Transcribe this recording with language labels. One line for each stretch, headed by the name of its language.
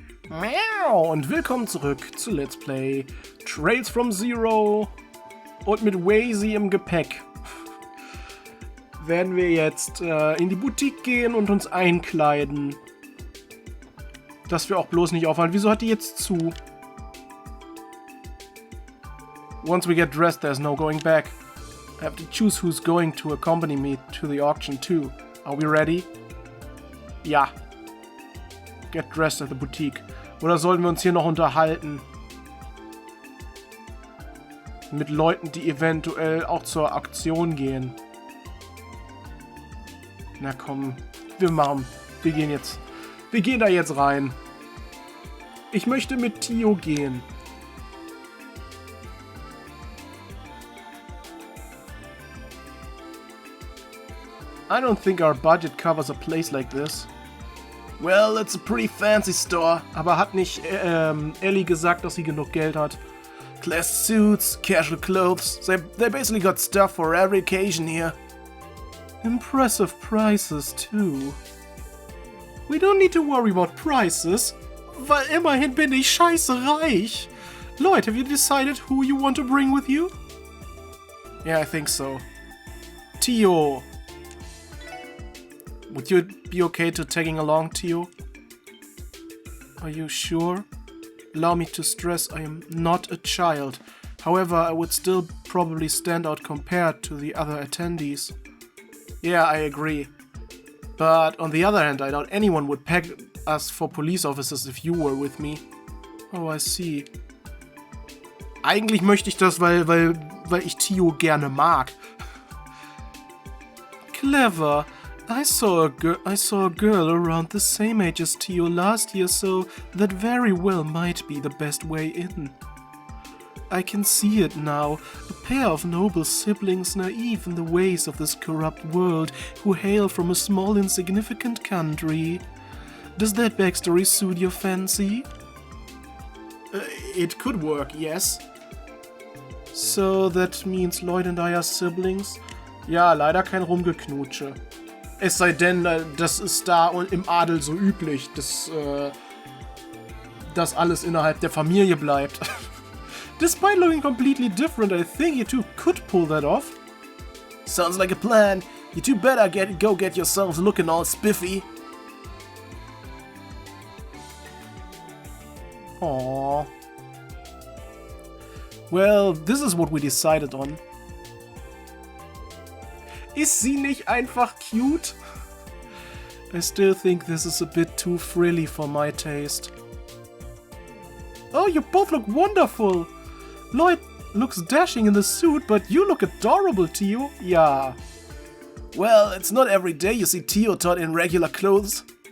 German: Miau und willkommen zurück zu Let's Play Trails from Zero. Und mit Wazy im Gepäck werden wir jetzt in die Boutique gehen und uns einkleiden. Dass wir auch bloß nicht auffallen. Wieso hat die jetzt zu?
English: Once we get dressed, there's no going back. I have to choose who's going to accompany me to the auction too. Are we ready? Ja. Get dressed at the boutique.
German: Oder sollten wir uns hier noch unterhalten? Mit Leuten, die eventuell auch zur Auktion gehen. Na komm, wir gehen da jetzt rein. Ich möchte mit Tio gehen.
English: I don't think our budget covers a place like this. Well, it's a pretty fancy store.
German: Aber hat nicht Ellie gesagt, dass sie genug Geld hat?
English: Class suits, casual clothes. They basically got stuff for every occasion here. Impressive prices too. We don't need to worry about prices,
German: weil immerhin bin ich scheiße reich.
English: Lloyd, have you decided who you want to bring with you? Yeah, I think so. Tio. Would you be okay to tagging along, Tio? Are you sure? Allow me to stress I am not a child. However, I would still probably stand out compared to the other attendees. Yeah, I agree. But on the other hand, I doubt anyone would peg us for police officers if you were with me. Oh, I see.
German: Eigentlich möchte ich das, weil ich Tio gerne mag.
English: Clever. I saw a girl around the same age as Tio last year, so that very well might be the best way in. I can see it now, a pair of noble siblings naive in the ways of this corrupt world, who hail from a small insignificant country. Does that backstory suit your fancy? It could work, yes. So that means Lloyd and I are siblings?
German: Ja, leider kein Rumgeknutsche. Es sei denn, das ist da und im Adel so üblich, dass alles innerhalb der Familie bleibt.
English: Despite looking completely different, I think you two could pull that off. Sounds like a plan. You two better go get yourselves looking all spiffy. Aww. Well, this is what we decided on.
German: Ist sie nicht einfach cute?
English: I still think this is a bit too frilly for my taste. Oh, you both look wonderful! Lloyd looks dashing in the suit, but you look adorable, Tio. Yeah. Well, it's not every day you see Tio Tot in regular clothes.